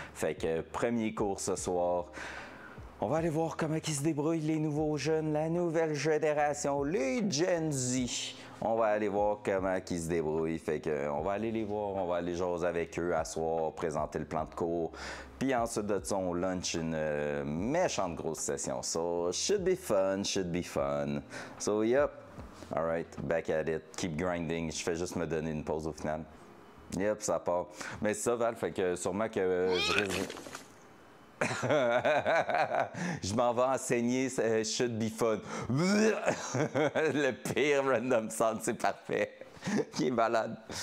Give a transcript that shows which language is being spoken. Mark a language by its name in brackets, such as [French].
[French] Fait que premier cours ce soir. On va aller voir comment ils se débrouillent, les nouveaux jeunes, la nouvelle génération, les Gen Z. On va aller voir comment ils se débrouillent. Fait que, on va aller les voir, on va aller jaser avec eux, asseoir, présenter le plan de cours. Puis ensuite de ça, on lunch une méchante grosse session. [English] So, should be fun, should be fun. So, yep. All right, back at it. Keep grinding. [French] Je fais juste me donner une pause au final. Yep, ça part. Mais ça, Val, fait que sûrement que je risque... Je m'en vais enseigner [English] should be fun. [French] Le pire [English] random sound, [French] c'est parfait. Qui est malade.